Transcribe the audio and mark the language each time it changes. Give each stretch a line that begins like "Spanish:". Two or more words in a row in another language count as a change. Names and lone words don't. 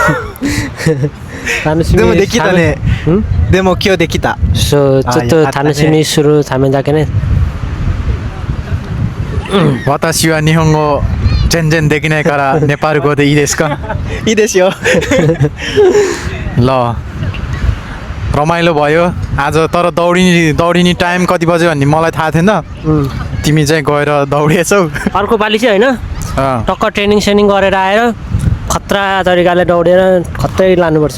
Japanese: 楽しみでもできたね。でも今日できた。そうちょっと楽しみにするためだけね。私は日本語全然できないからネパール語でいいですか？いいですよ。
Nepali: ल रमाइलो भयो आज तर दौडिने टाइम कति बज्यो भन्ने मलाई थाहा थिएन तिमी चाहिँ गएर दौडिएछौ अर्को पालि चाहिँ हैन टक्क ट्रेनिङ गरेर आएर खतरा तरिकाले दौडेर खतरै लानुपर्छ